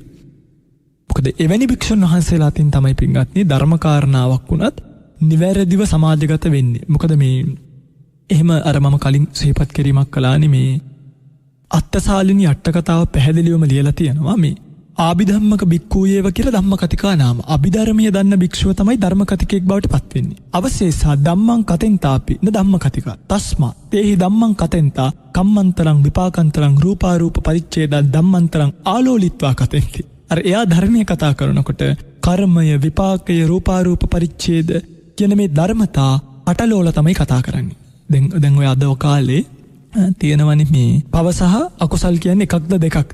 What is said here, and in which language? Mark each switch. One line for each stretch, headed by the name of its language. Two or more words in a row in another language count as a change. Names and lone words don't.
Sinhala: මොකද එවැනි භික්ෂුන් වහන්සේලා අතින් තමයි පින්වත්නි ධර්ම කාරණාවක් වුණත් නිවැරදිව සමාජගත වෙන්නේ. මොකද මේ එහෙම අර මම කලින් සිහිපත් කිරීමක් කළානේ මේ අත්තසාලිනී අට කතාව පැහැදිලිවම ලියලා තියෙනවා මේ
Pali: ආභිධම්මක භික්ඛූයේව
Sinhala: කියලා
Pali: ධම්මකතිකා නාම.
Sinhala: අභිධර්මයේ දන්න භික්ෂුව තමයි ධර්මකතිකයෙක් බවට පත් වෙන්නේ.
Pali: අවශේෂා ධම්මං කතෙන්තාපි න ධම්මකතිකා. තස්මා තේහි ධම්මං කතෙන්තා කම්මන්තරං විපාකන්තරං රූපාරූප පරිච්ඡේද ධම්මන්තරං ආලෝලිත්වා කතෙන්ති.
Sinhala: අර එයා ධර්මයේ කතා කරනකොට කර්මය විපාකය රූපාරූප පරිච්ඡේද කියන මේ ධර්මතා අටලෝල තමයි කතා කරන්නේ. දැන් ඔය අද කාලේ තියෙනවනේ මේ පව සහ අකුසල් කියන්නේ එකක්ද දෙකක්ද?